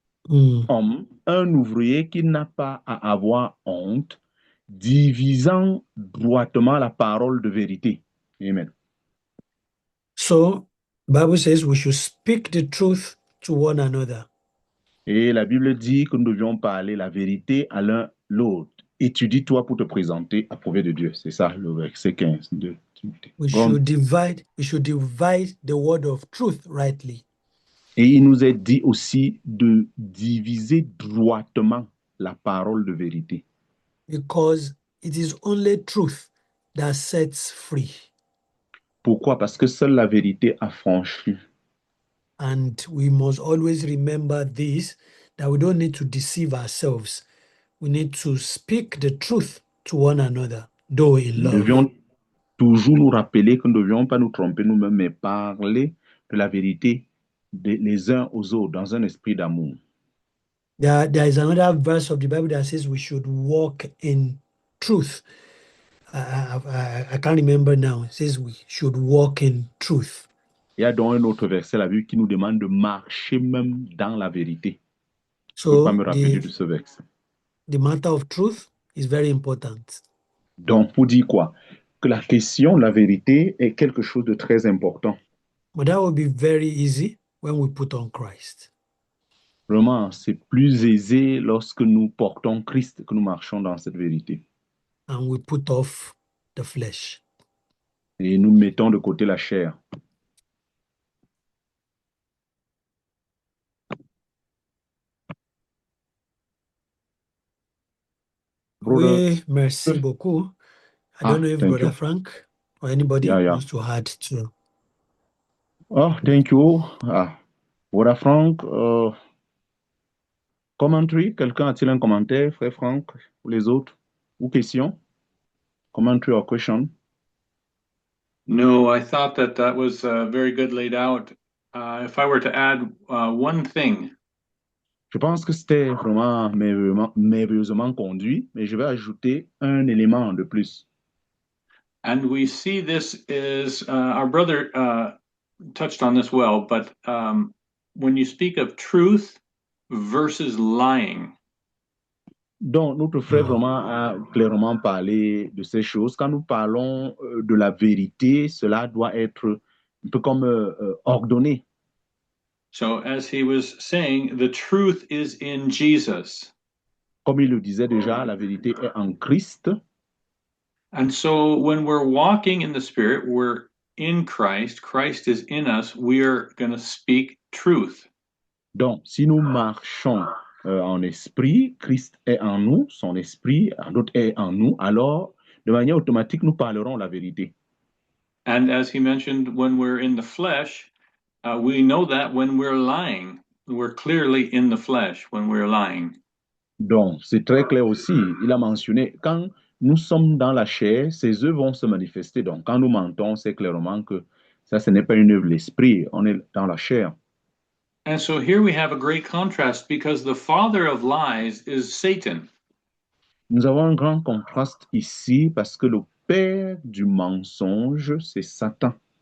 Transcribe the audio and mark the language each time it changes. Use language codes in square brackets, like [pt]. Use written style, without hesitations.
[fr] Homme, un ouvrier qui n'a pas à avoir honte, divisant droitement la parole de vérité. Amen. [en] So, Bible says we should speak the truth to one another. [fr] Et la Bible dit que nous devions parler la vérité à l'un l'autre. Étudie-toi pour te présenter approuvé de Dieu. C'est ça le verset 15 de Timothée. [en] We should divide the word of truth rightly. [fr] Et il nous est dit aussi de diviser droitement la parole de vérité. [en] Because it is only truth that sets free. [fr] Pourquoi? Parce que seule la vérité affranchit. [en] And we must always remember this, that we don't need to deceive ourselves. We need to speak the truth to one another, though in [fr] Nous [en] love. [fr] devions toujours nous rappeler que nous ne devions pas nous tromper nous-mêmes, mais parler de la vérité les uns aux autres dans un esprit d'amour. [en] There is another verse of the Bible that says we should walk in truth. I can't remember now. It says we should walk in truth. [fr] Il y a donc un autre verset, la Bible, qui nous demande de marcher même dans la vérité. Je ne peux pas [en] So [fr] me rappeler de ce verset. [en] the matter of truth is very important. [fr] Donc, pour dire quoi? Que la question de la vérité est quelque chose de très important. [en] But that will be very easy when we put on Christ. [fr] Vraiment, c'est plus aisé lorsque nous portons Christ que nous marchons dans cette vérité. [en] And we put off the flesh. [fr] Et nous mettons de côté la chair. [en] Brother, [fr] Oui, merci beaucoup. [en] I don't know if thank Brother you. Frank or anybody Yeah. wants to add to. Oh, thank you. [fr] Brother Frank, commentary, quelqu'un a-t-il un commentaire, frère Frank, ou les autres, ou question? [en] Commentary or question? No, I thought that was very good laid out. If I were to add one thing, [fr] Je pense que c'était vraiment merveilleusement conduit, mais je vais ajouter un élément de plus. [en] and we see this is our brother touched on this well, but when you speak of truth versus lying, [fr] Donc, notre frère vraiment a clairement parlé de ces choses. Quand nous parlons de la vérité, cela doit être un peu comme ordonné. [en] so as he was saying, the truth is in Jesus. [fr] Comme il le disait déjà, la vérité est en Christ. [en] And so when we're walking in the Spirit, we're in Christ, Christ is in us, we're going to speak truth. [fr] Donc, si nous marchons en esprit, Christ est en nous, son esprit, en d'autres, est en nous, alors, de manière automatique, nous parlerons la vérité. [en] And as he mentioned, when we're in the flesh, we know that when we're lying, we're clearly in the flesh when we're lying. [fr] Donc, c'est très clair aussi. Il a mentionné, quand nous sommes dans la chair, ces œuvres vont se manifester. Donc, quand nous mentons, c'est clairement que ça, ce n'est pas une œuvre de l'esprit, on est dans la chair. [en] And so here we have a great contrast because the father of lies is Satan. [fr] Nous avons un grand contraste ici parce que le père du mensonge, c'est Satan.